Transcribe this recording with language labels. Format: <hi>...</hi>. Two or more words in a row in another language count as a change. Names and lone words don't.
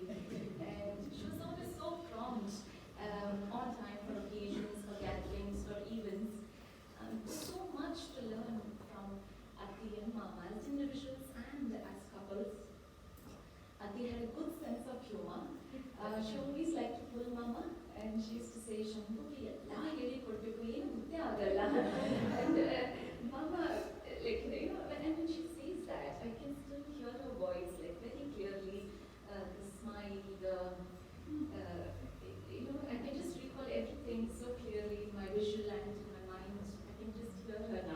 <en>And she was always so prompt, on time for occasions, for gatherings, for events. So much to learn from Ati and Mama as individuals and as couples. Ati had a good sense of humor. She always liked to pull Mama, and she used to say, Shambhuki,</en> <kn>ಅಲ್ಲ ಹೇಳಿ ಕೊಡಬೇಕು ಏನು ಮುದ್ದೆ ಆಗಲ್ಲ.</kn> <en>And Mama, like, and when she says that, I can still hear her voice, like, very clearly, the smile, I can just recall everything so clearly in my visual and in my mind. I can just hear her now.</en>